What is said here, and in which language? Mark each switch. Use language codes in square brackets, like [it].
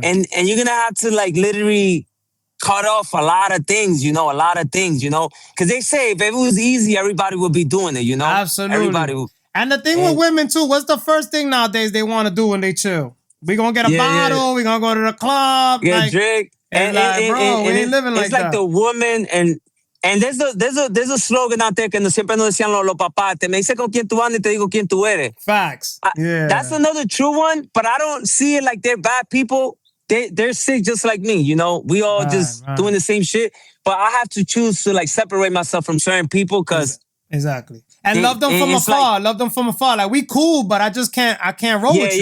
[en] And you're going to have to like literally cut off a lot of things, you know? Because they say if it was easy, everybody would be doing it, you know? Absolutely. Everybody would. And the thing with women too, what's the first thing nowadays they want to do when they chill? We gonna get a bottle, we gonna go to the club. Get a drink. And bro, we ain't living like that. It's like the woman and there's a slogan out there [es] que siempre nos decían los papás, te me dice con quién tú andas y te digo quién tú eres. [en] Facts. Yeah. That's another true one, but I don't see it like they're bad people. They're sick just like me, you know? We all doing the same shit, but I have to choose to like separate myself from certain people because exactly. And love them from afar. Love them from afar. Like, we cool, but I can't roll with you.